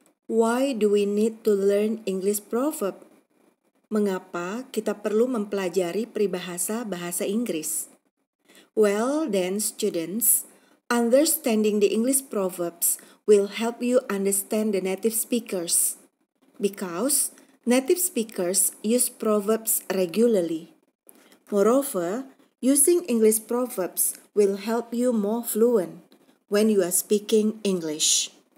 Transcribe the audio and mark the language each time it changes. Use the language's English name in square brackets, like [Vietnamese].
[English] Why do we need to learn English proverb? [Indonesian] Mengapa kita perlu mempelajari peribahasa bahasa Inggris? [English] Well then students, understanding the English proverbs will help you understand the native speakers. Because native speakers use proverbs regularly. Moreover, using English proverbs will help you more fluent when you are speaking English.